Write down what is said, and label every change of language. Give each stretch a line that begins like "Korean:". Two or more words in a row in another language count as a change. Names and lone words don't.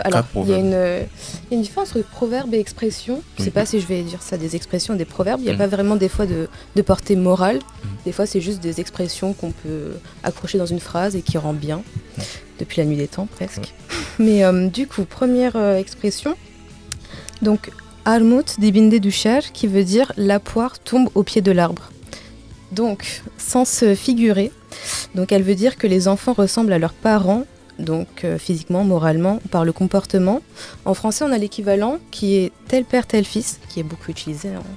French: Alors, il y a une différence entre proverbe et expression. Je ne sais pas si je vais dire ça des expressions ou des proverbes. Il n'y a pas vraiment des fois de portée morale. Des fois, c'est juste des expressions qu'on peut accrocher dans une phrase et qui rend bien. Depuis la nuit des temps, presque. Mais du coup, première expression. Donc,
Turkish: Armut dibinde düşer,
French: qui veut dire la poire tombe au pied de l'arbre. Donc, sens figuré. Donc, elle veut dire que les enfants ressemblent à leurs parents. Donc physiquement, moralement, par le comportement. En français, on a l'équivalent qui est tel père, tel fils, qui est beaucoup utilisé.